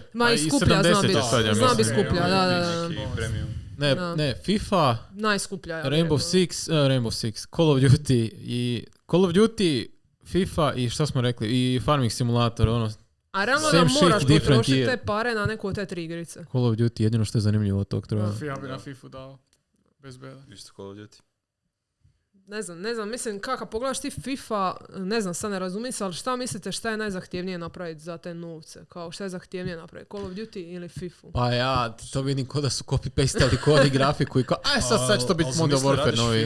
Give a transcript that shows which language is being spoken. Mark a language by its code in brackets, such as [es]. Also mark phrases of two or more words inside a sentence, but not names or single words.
[bs] Ma i skuplja zna biti. Zna biti skuplja, da. Ne, FIFA, najskuplja. Rainbow Six, Call of Duty, FIFA i šta smo rekli, i Farming Simulator, ono. A realno da moraš potrošiti te pare na neku od te 3 igrice. Call of Duty, jedino što je zanimljivo od tog troja. Ja bi na FIFA dao, bez beda. Isto Call of Duty. Ne znam, mislim, kako pogledaš ti FIFA, ne znam, sad ne razumijem se, ali šta mislite šta je najzahtjevnije napraviti za te novce? Kao šta je zahtjevnije napraviti, Call of Duty ili FIFA? Pa ja, to vidim ko da su copy-pastali kod grafiku i kao, sad će to biti Modern Warfare novi.